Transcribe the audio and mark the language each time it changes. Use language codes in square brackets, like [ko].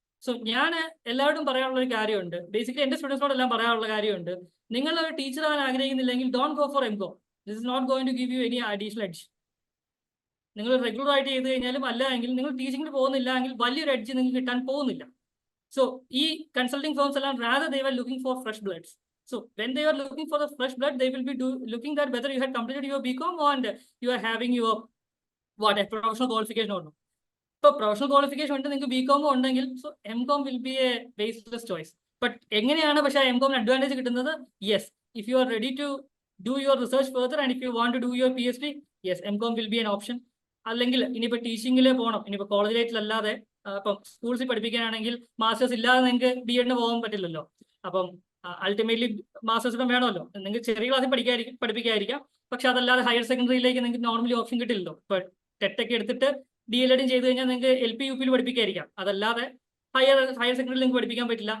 [ml] So ഞാൻ എല്ലാവരോടും പറയാനുള്ള ഒരു കാര്യമുണ്ട്, ബേസിക്കലി എന്റെ സ്റ്റുഡൻസിനോടെല്ലാം പറയാനുള്ള കാര്യമുണ്ട്, നിങ്ങൾ ഒരു ടീച്ചർ ആവാൻ ആഗ്രഹിക്കുന്നില്ലെങ്കിൽ [en] Don't go for M Com. This is not going to give you any additional edge. [ml] നിങ്ങൾ റെഗുലർ ആയിട്ട് ചെയ്ത് കഴിഞ്ഞാലും അല്ല എങ്കിൽ നിങ്ങൾ ടീച്ചിങ്ങിന് പോകുന്നില്ല എങ്കിൽ വലിയൊരു എഡ്ജ് നിങ്ങൾക്ക് കിട്ടാൻ പോകുന്നില്ല. [en] So, consulting firms are rather they were looking for fresh bloods. So, when they were looking for the fresh blood, they will be looking at whether you had completed your B.Com and you are having your a professional qualification or not. So, professional qualification [ml] ഉണ്ട് നിങ്ങൾക്ക് B.Com ഉണ്ടെങ്കിൽ [en] so M.Com will be a baseless choice. [ml] But എങ്ങനെയാണ് പക്ഷേ M.Com advantage കിട്ടുന്നത്? [en] Yes, if you are ready to do your research further and if you want to do your PhD, yes, M.Com will be an option. [ml] അല്ലെങ്കിൽ ഇനിയിപ്പോൾ ടീച്ചിങ്ങിൽ പോകണം, ഇനിയിപ്പോൾ കോളേജിലേറ്റിലല്ലാതെ ഇപ്പം സ്കൂൾസിൽ പഠിപ്പിക്കാനാണെങ്കിൽ masters ഇല്ലാതെ നിങ്ങൾക്ക് B.Edന് പോകാൻ പറ്റില്ലല്ലോ. അപ്പം അൾട്ടിമേറ്റ്ലി മാസ്റ്റേഴ്സ് ഇപ്പം വേണമല്ലോ. നിങ്ങൾക്ക് ചെറിയ ക്ലാസ്സിൽ പഠിപ്പിക്കാതിരിക്കാം, പക്ഷെ അതല്ലാതെ ഹയർ സെക്കൻഡറിയിലേക്ക് നിങ്ങൾക്ക് നോർമലി ഓപ്ഷൻ കിട്ടില്ലല്ലോ. ഇപ്പൊ ടെറ്റൊക്കെ എടുത്തിട്ട് DL.Ed ചെയ്ത് കഴിഞ്ഞാൽ നിങ്ങൾക്ക് LP UP പഠിപ്പിക്കാതിരിക്കാം, അതല്ലാതെ ഹയർ സെക്കൻഡറിയിൽ നിങ്ങൾക്ക് പഠിപ്പിക്കാൻ പറ്റില്ല.